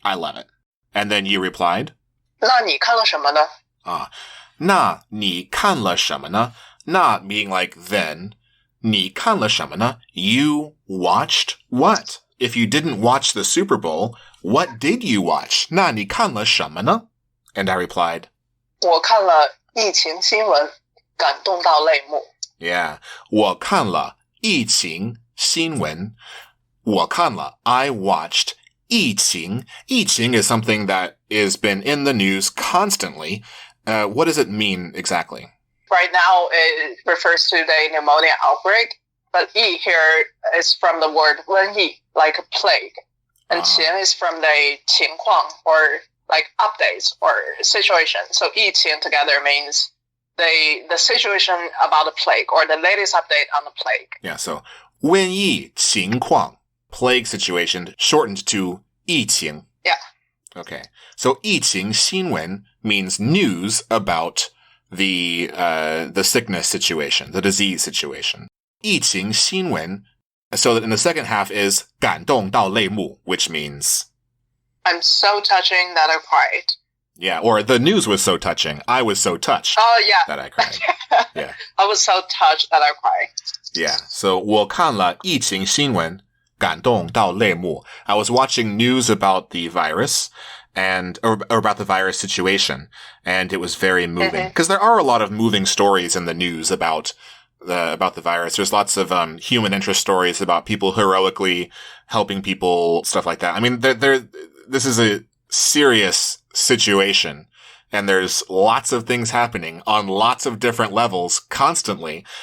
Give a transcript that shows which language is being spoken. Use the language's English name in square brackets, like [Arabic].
[English] I love it. And then you replied, [Chinese] 那你看了什么呢？那你看了什么呢? [English] Na being like then. [Chinese] 你看了什么呢? [English] You watched what? If you didn't watch the Super Bowl, what did you watch? [Chinese] 那你看了什么呢? [English] And I replied, [Chinese] 我看了疫情新闻，感动到泪目。 Yeah, 我看了疫情新闻。我看了 [English] I watched 疫情. 疫情 is something that has been in the news constantly. What does it mean exactly? Right now, it refers to the pneumonia outbreak, but 疫 here is from the word 瘟疫, like a plague. And 情 is from the 情况, or like updates or situation. So 疫情 together means the situation about the plague or the latest update on the plague. Yeah, so 瘟疫情况 plague situation shortened to 疫情. Yeah. Okay. So 疫情新闻 means news about the sickness situation, the disease situation. 疫情新闻, so that in the second half is [Chinese] 感动到泪目, [English] which means I'm so touching that I cried. Yeah, or the news was so touching. I was so touched that I cried. Yeah. I was so touched that I cried. Yeah. [Chinese] So 我看了疫情新闻，感动到泪目. [English] I was watching news about the virus or about the virus situation, and it was very moving. Because there are a lot of moving stories in the news about the virus. There's lots of human interest stories about people heroically helping people, stuff like that. I mean, this is a serious situation, and there's lots of things happening on lots of different levels constantly.